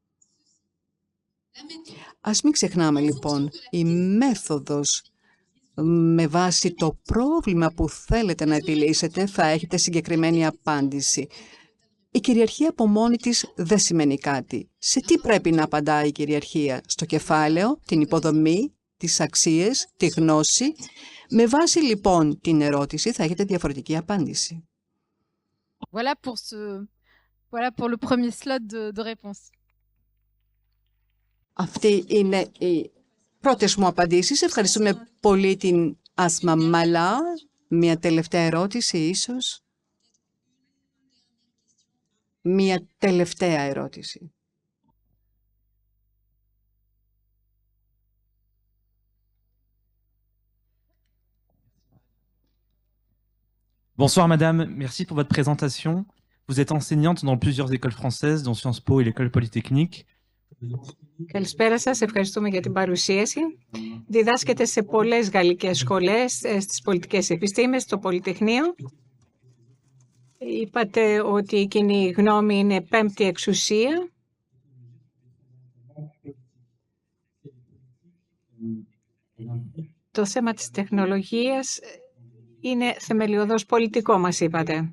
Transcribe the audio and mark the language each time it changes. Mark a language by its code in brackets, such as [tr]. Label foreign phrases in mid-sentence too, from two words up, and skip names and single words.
[el] Ας μην ξεχνάμε λοιπόν, η μέθοδος με βάση το πρόβλημα που θέλετε να επιλύσετε θα έχετε συγκεκριμένη απάντηση. Η κυριαρχία από μόνη της δεν σημαίνει κάτι. Σε τι πρέπει να απαντάει η κυριαρχία? Στο κεφάλαιο, την υποδομή, τις αξίες, τη γνώση. Με βάση λοιπόν την ερώτηση θα έχετε διαφορετική απάντηση. [fr] Voilà pour le premier slot de réponse. [el] Αυτή είναι οι πρώτες μου απαντήσεις. Ευχαριστούμε πολύ την Άσμα Μαλά. Μια τελευταία ερώτηση ίσως. Μια τελευταία ερώτηση. [fr] Bonsoir madame, merci pour votre présentation. Vous êtes enseignante dans plusieurs écoles françaises, dont Sciences Po et l'École Polytechnique. [el] Καλησπέρα σας, ευχαριστούμε για την παρουσίαση. Διδάσκεται σε πολλές γαλλικές σχολές, στις πολιτικές επιστήμες, στο Πολυτεχνείο. Είπατε ότι η κοινή γνώμη είναι πέμπτη εξουσία. Το θέμα της τεχνολογίας είναι θεμελιωδώς πολιτικό, μας είπατε.